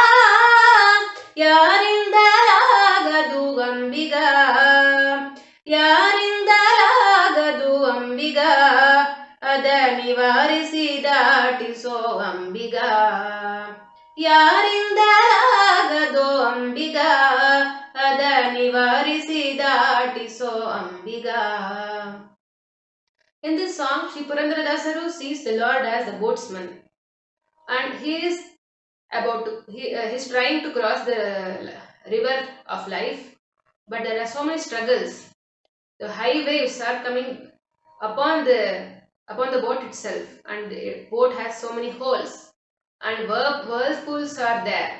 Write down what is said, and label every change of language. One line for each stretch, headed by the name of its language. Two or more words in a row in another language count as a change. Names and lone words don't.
Kannada: ಯಾರಿಂದಲಾಗದು ಅಂಬಿಗ, ಯಾರಿಂದಲಾಗದು ಅಂಬಿಗ, ಅದ ನಿವಾರಿಸಿ ದಾಟಿಸೋ ಅಂಬಿಗ. ಯಾರಿಂದಲಾಗದು ಅಂಬಿಗ, ಅದ ನಿವಾರಿಸಿ ದಾಟಿಸೋ ಅಂಬಿಗ.
English: In this song, Sri Purandara Dasaru sees the Lord as the boatsman, and he is he's trying to cross the river of life, but there are so many struggles. The high waves are coming upon the boat itself, and the boat has so many holes, and whirlpools are there.